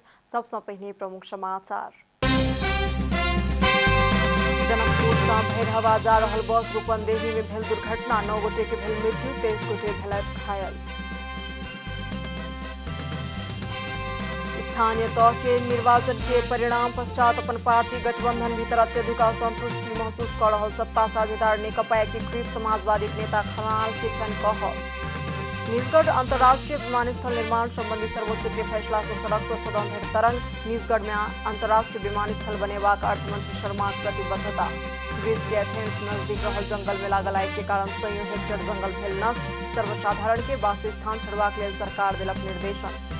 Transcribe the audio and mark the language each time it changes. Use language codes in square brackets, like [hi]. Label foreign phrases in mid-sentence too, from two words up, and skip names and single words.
[mai] सबसे पहले प्रमुख समाचार। जनकपुर से भैरहवा जा रहल बस रूपंदेही में भेल दुर्घटना, 9 गोटे के भेल मृत्यु, 23 गोटे भेलथि घायल। स्थानीय तह के निर्वाचन के परिणाम पश्चात अपन पार्टी गठबंधन भीतर अत्यधिक असंतुष्टि महसूस कर रहल सत्ता साझेदार नेकपा एकीकृत समाजवादी नेता खनाल के छन कह। निजगढ़ अंतर्राष्ट्रीय विमानस्थल निर्माण संबंधी सर्वोच्च के फैसला से सड़क से सदन धरि तरंग। निजगढ़ में अंतर्राष्ट्रीय विमानस्थल बनेबाक अर्थमंत्री शर्मा प्रतिबद्धता। ग्रीस के एथेंस नजदीक रहल जंगल में लागल आगि के कारण सैयों हेक्टेयर जंगल भेल नष्ट। सर्वसाधारण के वासस्थान छोड़बाक लेल सरकार देलक निर्देशन।